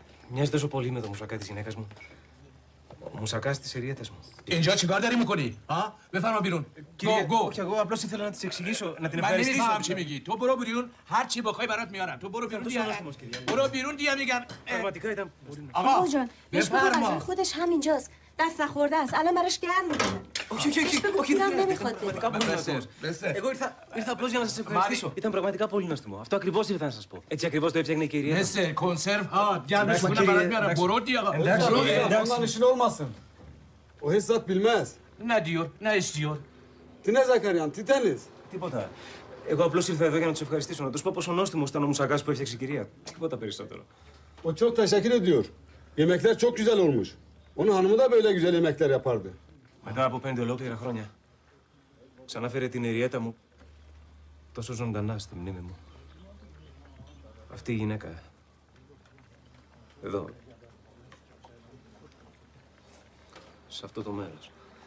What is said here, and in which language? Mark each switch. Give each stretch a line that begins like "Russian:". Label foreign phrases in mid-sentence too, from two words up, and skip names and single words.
Greek: Μοιάζει τόσο πολύ με το μουσακά της γυναίκας μου. Ο μουσακάς της εριέτας μου.
Persian: اینجا چیکار داری میکنی؟ ها؟ بفرما بیرون.
Greek: Κύριε, όχι, εγώ απλώς ήθελα να της εξηγήσω, να την
Persian: من
Greek: ευχαριστήσω.
Persian: نمیفهم چی میگی. تو برو بیرون، هر چی بخوای برات میارم. تو برو بیرون دیگه. برو بیرون دیگه میگم.
Greek: Πραγματικά ήταν πολύ...
Persian: آقا جان بهش بگو غذای بفرما. خودش همینجاست. دست نخورده است. الان براش گرم میکنه.
Greek: Όχι, όχι, δεν νέμιχατε. Πραγματικά πολύ νοστιμός. Εγώ ήρθα απλώς για να σας ευχαριστήσω. Ήταν πραγματικά πολύ νοστιμό. Αυτό ακριβώς ήρθα να σας πω. Έτσι ακριβώς το έφτιαχνε η κυρία.
Persian: مثل کنسرو ها گرمش کنم برات میارم. برو دیگه آقا.
Turkish: Ondan işin olmasın. O hiç zat bilmez. ne diyor ne istiyor.
Greek: Τι ne Zakaryan, τι θέλεις? Τίποτα. Εγώ απλώς ήρθα εδώ για να τους ευχαριστήσω. Να τους πω πόσο νόστιμος ήταν ο μουσακάς που έφτιαξε η κυρία. Τίποτα περισσότερο.
Turkish: O çok teşekkür ediyor. Yemekler çok güzel olmuş. Onun hanımı da böyle güzel yemekler yapardı.
Greek: Μετά από 5 ολόκληρα χρόνια, ξανάφερε την εριέτα μου τόσο ζωντανά στη μνήμη μου. Αυτή η γυναίκα. Εδώ. Σε αυτό το μέρος.